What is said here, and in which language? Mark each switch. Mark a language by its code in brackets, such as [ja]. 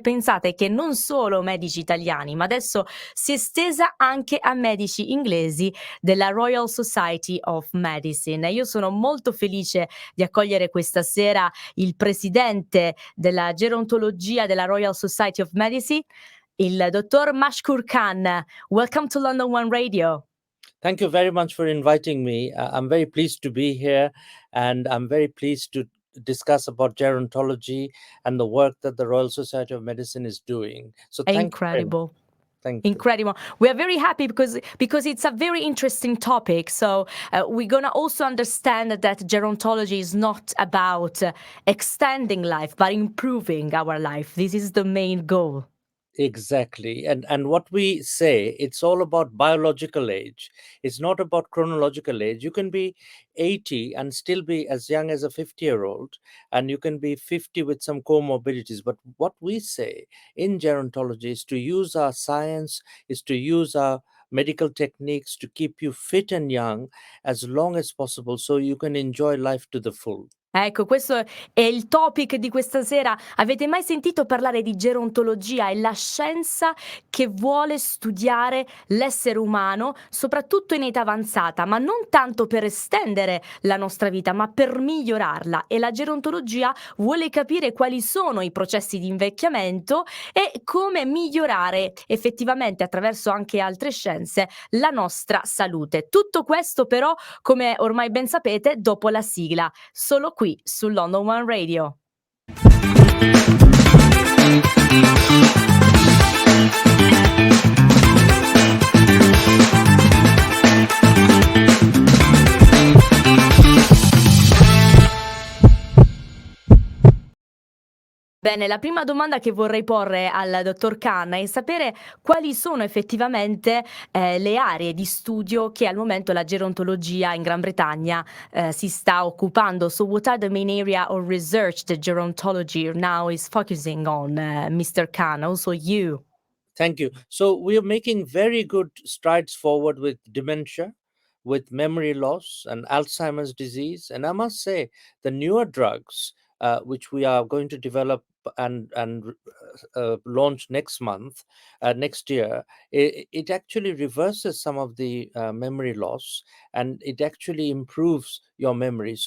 [it] Pensate che non solo medici italiani, ma adesso si è estesa anche a medici inglesi della Royal Society of Medicine. Io sono molto felice di accogliere questa sera il presidente della Gerontologia della Royal Society of Medicine, il dottor Mashkur Khan. [en] Welcome to London One Radio. Thank you very much for inviting me. I'm very pleased to be here, and I'm very pleased to discuss about gerontology and the work that the Royal Society of Medicine is doing. So thank you very much. Incredible. Thank you. Incredible. We are very happy because it's a very interesting topic. So we're going to also understand that gerontology is not about extending life, but improving our life. This is the main goal. Exactly. And what we say, it's all about biological age. It's not about chronological age. You can be 80 and still be as young as a 50-year-old, and you can be 50 with some comorbidities. But what we say in gerontology is to use our science, is to use our medical techniques to keep you fit and young as long as possible so you can enjoy life to the full. [it] Ecco, questo è il topic di questa sera. Avete mai sentito parlare di gerontologia? È la scienza che vuole studiare l'essere umano, soprattutto in età avanzata, ma non tanto per estendere la nostra vita, ma per migliorarla. E la gerontologia vuole capire quali sono i processi di invecchiamento e come migliorare effettivamente, attraverso anche altre scienze, la nostra salute. Tutto questo però, come ormai ben sapete, dopo la sigla, solo qui su London One Radio. Bene, la prima domanda che vorrei porre al dottor Khan è sapere quali sono effettivamente le aree di studio che al momento la gerontologia in Gran Bretagna si sta occupando. [en] So what are the main area of research that gerontology now is focusing on, Mr. Khan, also you? Thank you. So we are making very good strides forward with dementia, with memory loss and Alzheimer's disease. And I must say, the newer drugs, which we are going to develop and launch next year, it actually reverses some of the memory loss, and it actually improves your memory.